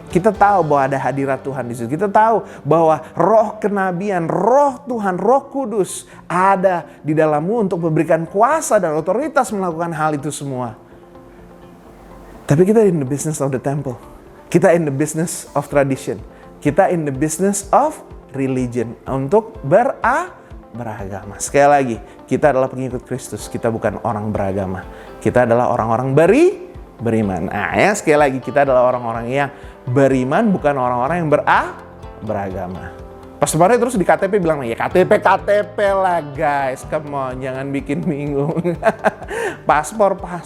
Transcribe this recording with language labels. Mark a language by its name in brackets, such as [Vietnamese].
[Indonesian] Kita tahu bahwa ada hadirat Tuhan di situ. Kita tahu bahwa roh kenabian, roh Tuhan, roh kudus ada di dalammu untuk memberikan kuasa dan otoritas melakukan hal itu semua. Tapi kita [English] in the business of the temple. [Indonesian] Kita [English] in the business of tradition. [Indonesian] Kita [English] in the business of religion. [Indonesian] Untuk beragama. Sekali lagi, kita adalah pengikut Kristus. Kita bukan orang beragama. Kita adalah orang-orang beriman. Nah ya, sekali lagi, kita adalah orang-orang yang beriman, bukan orang-orang yang beragama. Pastor Mario terus di KTP bilang, ya KTP lah guys, [English] come on, [Indonesian] jangan bikin bingung. Paspor.